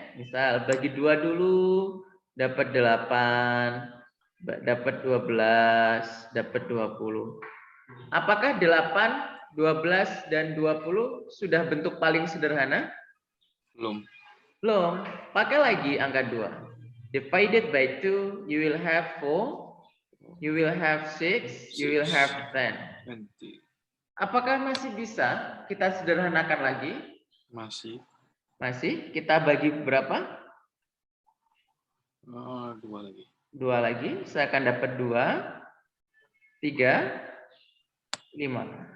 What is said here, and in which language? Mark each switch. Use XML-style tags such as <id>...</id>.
<id>Misal bagi 2 dulu, dapat 8, dapat 12, dapat 20. Apakah 8, 12, dan 20 sudah bentuk paling sederhana? Belum. Belum. Pakai lagi angka 2.</id> <en>Divided by 2, you will have 4, you will have 6, you will have 10. 20.</en> <id>Apakah masih bisa kita sederhanakan lagi? Masih. Masih. Kita bagi berapa? 2 lagi. 2 lagi. Saya akan dapat 2, 3, 5.</id>